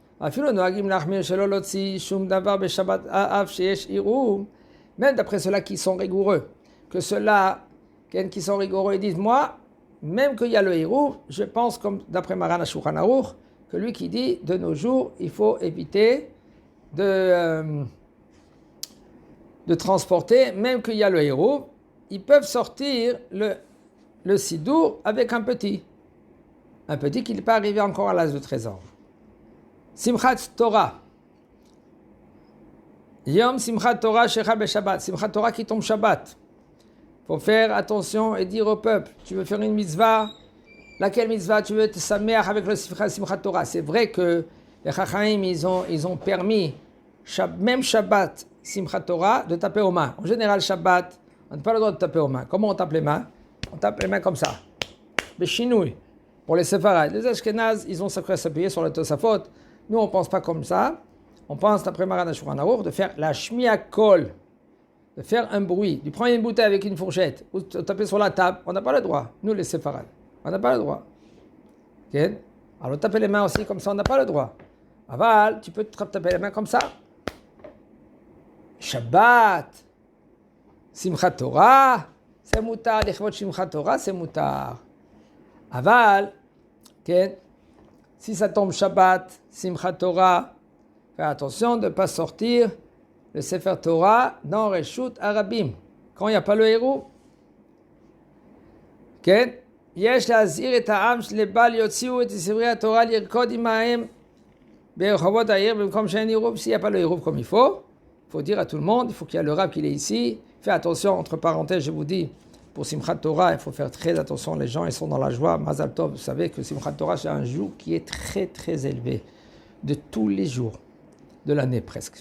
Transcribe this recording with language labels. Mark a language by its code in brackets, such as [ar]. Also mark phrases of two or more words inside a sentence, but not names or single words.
[fr] Même d'après ceux-là qui sont rigoureux, que ceux-là qui sont rigoureux, ils disent, moi, même qu'il y a le Hirouv, je pense, comme d'après Maran Shulchan Aruch, que lui qui dit, de nos jours, il faut éviter de transporter, même qu'il y a le Hirouv, ils peuvent sortir le Sidour avec un petit qui n'est pas arrivé encore à l'âge de 13 ans. Simchat Torah. [he] Yom Simchat Torah Shecha Shabbat. [fr] Simchat Torah qui tombe Shabbat. Il faut faire attention et dire au peuple, tu veux faire une mitzvah, laquelle mitzvah tu veux te sameach avec le Simchat Torah. C'est vrai que les Chachaim, ils ont permis, même Shabbat, Simchat Torah, de taper aux mains. En général, Shabbat, on n'a pas le droit de taper aux mains. Comment on tape les mains? On tape les mains comme ça. Beshinouï. Pour les Séfarades. Les Ashkenaz, ils ont s'appuyer sur le Tosafot. Nous, on ne pense pas comme ça. On pense, d'après Maran Shulchan Aruch, de faire la [he] shmiya kol, [fr] de faire un bruit, de prendre une bouteille avec une fourchette, ou de taper sur la table. On n'a pas le droit. Nous, les Séfarades. On n'a pas le droit. Okay? Alors, taper les mains aussi comme ça, on n'a pas le droit. Aval, tu peux taper les mains comme ça. Shabbat, Simchat Torah, c'est moutar. Les chevaux de Simchat Torah, c'est moutar. Aval, okay? Si ça tombe Shabbat, Simchat Torah, fais attention de ne pas sortir le Sefer Torah dans [he] Reshut Arabim. [fr] Quand il n'y a pas le héros. [he] כן? יש להזהיר את העם שלבל יוציאו את ספרי התורה לרקוד עמהם ברחובות העיר במקום שאין עירוב. [fr] S'il n'y a pas le עירוב comme il faut dire à tout le monde, il faut qu'il y ait le rab qu'il est ici. Fais attention, entre parenthèses, je vous dis, pour Simchat Torah, il faut faire très attention, les gens ils sont dans la joie. [he] Mazal Tov, [fr] vous savez que Simchat Torah, c'est un jour qui est très très élevé, de tous les jours de l'année presque.